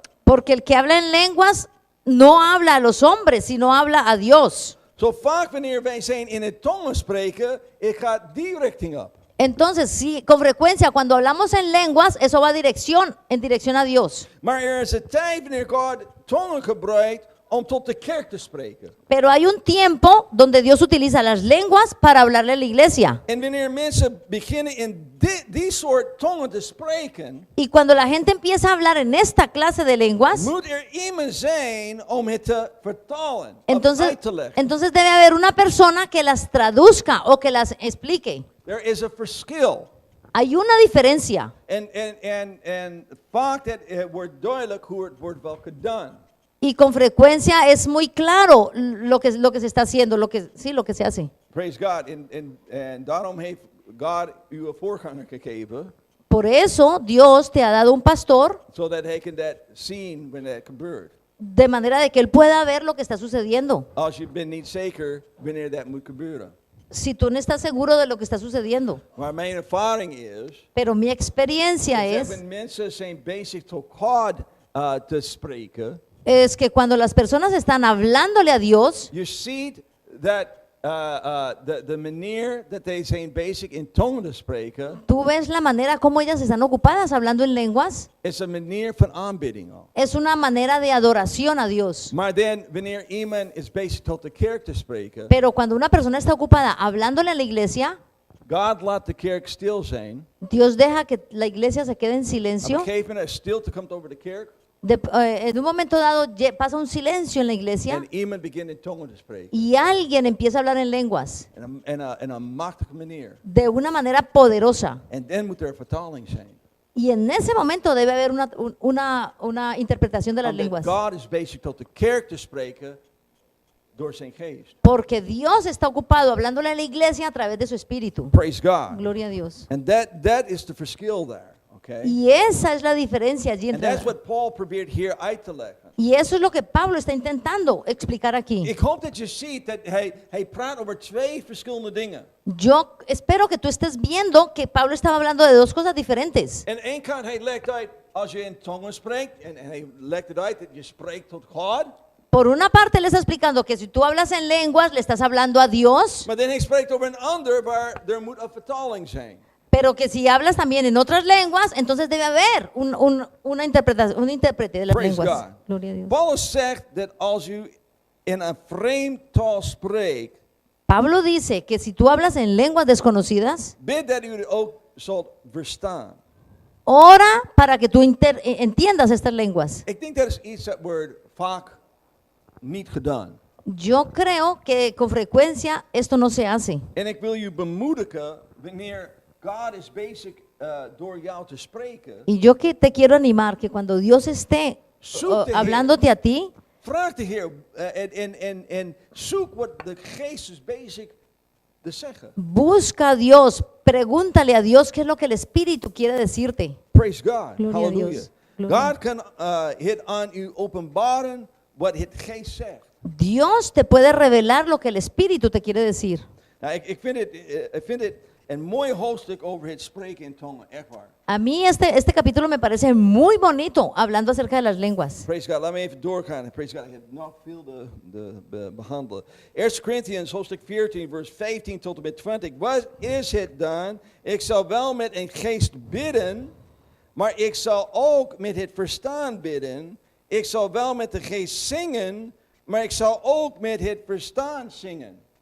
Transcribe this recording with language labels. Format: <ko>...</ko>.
<es>Porque el que habla en lenguas no habla a los hombres, sino habla a Dios.</es> <nl>Zo vaak wanneer wij zijn in het tongen spreken, het gaat die richting op.</nl> <es>Entonces, sí, con frecuencia cuando hablamos en lenguas, eso va en dirección a Dios.</es> <nl>Maar er is een tijd wanneer God tongen gebruikt om tot de kerk te spreken.</nl> <es>Pero hay un tiempo donde Dios utiliza las lenguas para hablarle a la iglesia.</es> <nl>En wanneer mensen beginnen in die soort tongen te spreken,</nl> <es>Y cuando la gente empieza a hablar en esta clase de lenguas,</es> <nl>moet er iemand zijn om het te vertalen, of</nl> <es>entonces,</es> <nl>uit te leggen.</nl> <es>entonces debe haber una persona que las traduzca o que las explique.</es> <nl>Er is een verschil.</nl> <es>Hay una diferencia.</es> <nl>En vaak dat het wordt duidelijk hoe het wordt wel gedaan.</nl> <es>Y con frecuencia es muy claro lo que se está haciendo, lo que se hace.</es> <en>Praise God.</en> <nl>En daarom heeft God u een voorganger gegeven,</nl> <es>Por eso Dios te ha dado un pastor</es> <nl>zodat hij kan dat zien wanneer het gebeurt.</nl> <es>de manera de que él pueda ver lo que está sucediendo.</es> <nl>Als je bent niet zeker wanneer dat moet gebeuren.</nl> <es>Si tú no estás seguro de lo que está sucediendo.</es> <nl>Maar mijn ervaring is,</nl> <es>Pero mi experiencia</es> <nl>dat</nl> <es>es</es> <nl>wanneer mensen zijn bezig tot God te spreken,</nl> <es>que cuando las personas están hablándole a Dios,</es> <nl>je ziet dat de manier dat zij zijn bezig in tongen te spreken,</nl> <es>tú ves la manera como ellas están ocupadas hablando en lenguas.</es> <nl>is een manier van aanbidding al.</nl> <es>Es una manera de adoración a Dios.</es> <nl>Maar dan, wanneer iemand is bezig tot de kerk te spreken,</nl> <es>Pero cuando una persona está ocupada hablándole a la iglesia,</es> <nl>God laat de kerk stil zijn.</nl> <es>Dios deja que la iglesia se quede en</es> <nl>Op een</nl> <es>silencio.</es> <nl>gegeven moment, stilte komt over de kerk</nl> <es>En un momento dado pasa un silencio en la iglesia</es> <nl>en iemand begint in tongen te spreken.</nl> <es>y alguien empieza a hablar en lenguas</es> <nl>In een machtige manier.</nl> <es>de una manera poderosa.</es> <nl>En dan moet er vertaling zijn.</nl> <es>Y en ese momento debe haber una interpretación de las</es> <nl>Omdat</nl> <es>lenguas.</es> <nl>God is bezig tot de kerk te spreken door zijn geest.</nl> <es>Porque Dios está ocupado hablándole a la iglesia a través de su espíritu.</es> <en>Praise God.</en> <es>Gloria a Dios.</es> <en>And that is the</en> <nl>verschil</nl> <en>there. Okay?</en> <es>Y esa es la diferencia allí</es> <en>And</en> <es>entre.</es> <en>that's what</en> <nl>Paul probeert hier uit te leggen.</nl> <es>Y eso es lo que Pablo está intentando explicar aquí.</es> <nl>Ik hoop dat je ziet dat hij praat over twee verschillende dingen.</nl> <es>Yo espero que tú estés viendo que Pablo estaba hablando de dos cosas diferentes.</es> <nl>En één kant, hij legt uit, als je in tongen spreekt, en hij legt het uit dat je spreekt tot God.</nl> <es>Por una parte, le está explicando que si tú hablas en lenguas, le estás hablando a Dios,</es> <nl>Maar dan hij spreekt over een ander waar er moet een vertaling zijn.</nl> <es>pero que si hablas también en otras lenguas, entonces debe haber una interpretación, un intérprete de las</es> <en>Praise</en> <es>lenguas.</es> <en>God.</en> <es>Gloria a Dios.</es> <nl>Paulus zegt dat als u in een vreemd taal spreekt,</nl> <es>Pablo dice que si tú hablas en lenguas desconocidas,</es> <nl>bid dat u het ook zult verstaan.</nl> <es>ora para que tú entiendas estas lenguas.</es> <nl>Ik denk dat is iets dat wordt vaak niet gedaan.</nl> <es>Yo creo que con frecuencia esto no se hace.</es> <nl>En ik wil u bemoedigen wanneer God is bezig door jou te spreken.</nl> <es>Y yo que te quiero animar que cuando Dios esté</es> <nl>Zoek de Heer.</nl> <es>hablándote a ti,</es> <nl>Vraag de Heer en zoek wat de Geest is bezig te zeggen.</nl> <es>busca a Dios, pregúntale a Dios qué es lo que el Espíritu quiere decirte.</es> <en>Praise God.</en> <es>Gloria a Hallelujah. Dios. Gloria.</es> <nl>God kan het aan u openbaren wat het Geest zegt. Dios te puede revelar lo que el Espíritu te quiere decir. Nou, ik vind het een mooi hoofdstuk over het spreken in tongen, echt waar.</nl> <es>A mí este capítulo me parece muy bonito, hablando acerca de las lenguas.</es> <en>Praise God.</en> <nl>Laat me even doorgaan.</nl> <en>Praise God.</en> <nl>Ik heb nog veel te behandelen. 1 Corinthians hoofdstuk 14 vers 15 tot en met 20. Wat is het dan? Ik zal wel met een geest bidden, maar ik zal ook met het verstaan bidden. Ik zal wel met de geest zingen, maar ik zal ook met het verstaan zingen.</nl>